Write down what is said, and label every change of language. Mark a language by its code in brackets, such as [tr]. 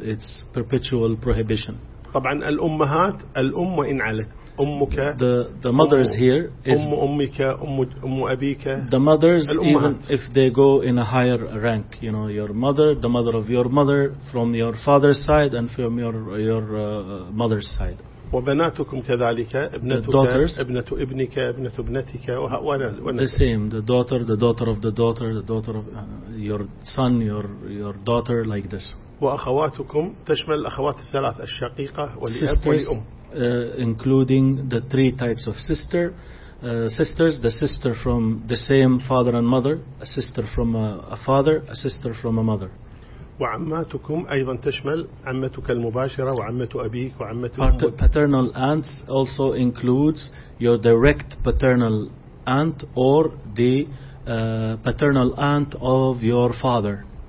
[en] It's perpetual prohibition. The mothers here is the mothers, even if they go in a higher rank, you know, your mother, the mother of your mother, from your father's side and from your mother's side. [ar] وبناتكم كذلك ابنتك ابنك ابنت ابنتك [en] the same, the daughter of the daughter, the daughter of your son, your daughter, like this. [ar] وأخواتكم تشمل الأخوات الثلاث الشقيقة والأب والأم. [en] Including the three types of sisters, the sister from the same father and mother, a sister from a father, a sister from a mother. [ar] وعماتكم أيضا تشمل عمتك المباشرة وعمة أبيك وعمة [en] paternal aunts also includes your direct paternal aunt or the paternal aunt of your father.